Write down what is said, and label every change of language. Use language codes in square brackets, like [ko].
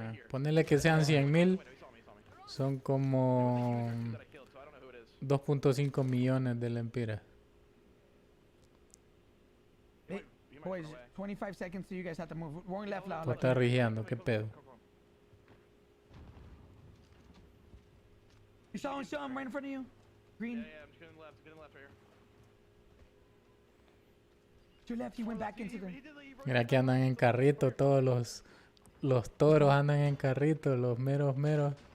[es] Ponerle que sean 100,000, son como 2.5 millones de lempiras. [en] Hey, boys, 25 seconds, so you guys have to move. We're left now. [es] Tú estás rigiando, qué pedo. [en] You saw him right in front of you. Green. Yeah, I'm just getting left right here. To your left, he went back into the. [es] Mira que andan en carrito, todos los toros andan en carrito, los meros.